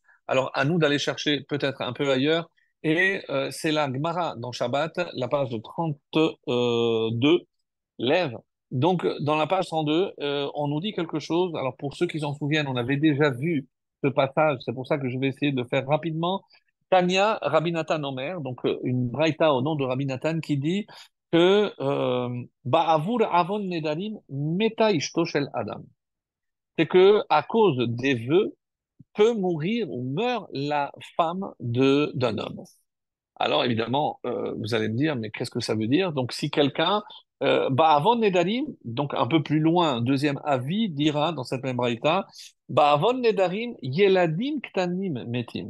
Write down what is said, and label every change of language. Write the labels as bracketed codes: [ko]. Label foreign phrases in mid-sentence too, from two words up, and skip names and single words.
[fr] Alors, à nous d'aller chercher peut-être un peu ailleurs. Et c'est la Gemara dans Shabbat, la page de 32, lève. Donc, dans la page 102, on nous dit quelque chose. Alors, pour ceux qui s'en souviennent, on avait déjà vu ce passage. C'est pour ça que je vais essayer de le faire rapidement. [he] תניא רבי נתן אומר, [fr] donc une braïta au nom de Rabbi Nathan qui dit que [he] בעבור עון נדרים מתה אשתו של אדם. [fr] C'est que à cause des vœux peut mourir ou meurt la femme d'un homme. Alors évidemment, vous allez me dire, mais qu'est-ce que ça veut dire? Donc si quelqu'un, [he] בעון נדרים, [fr] donc un peu plus loin, deuxième avis, dira dans cette même braïta, [he] בעון נדרים, ילדים קטנים מתים.